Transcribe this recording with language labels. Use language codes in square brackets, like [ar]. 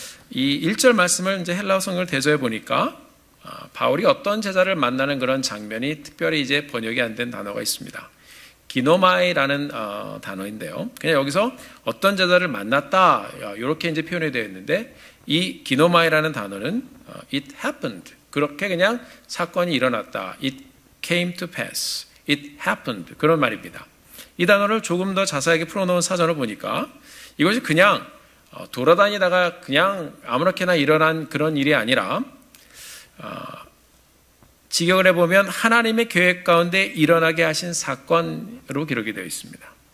[ko] 이 1절 말씀을 이제 헬라어 성경을 대조해 보니까 바울이 어떤 제자를 만나는 그런 장면이 특별히 이제 번역이 안 된 단어가 있습니다. 기노마이라는 단어인데요. 그냥 여기서 어떤 제자를 만났다 이렇게 이제 표현이 되어 있는데 이 기노마이라는 단어는 [en] it happened [ko] 그렇게 그냥 사건이 일어났다. [en] it came to pass, it happened [ko] 그런 말입니다. 이 단어를 조금 더 자세하게 풀어놓은 사전을 보니까 이것이 그냥 돌아다니다가 그냥 아무렇게나 일어난 그런 일이 아니라 직역을 해보면 하나님의 계획 가운데 일어나게 하신 사건으로 기록이 되어 있습니다.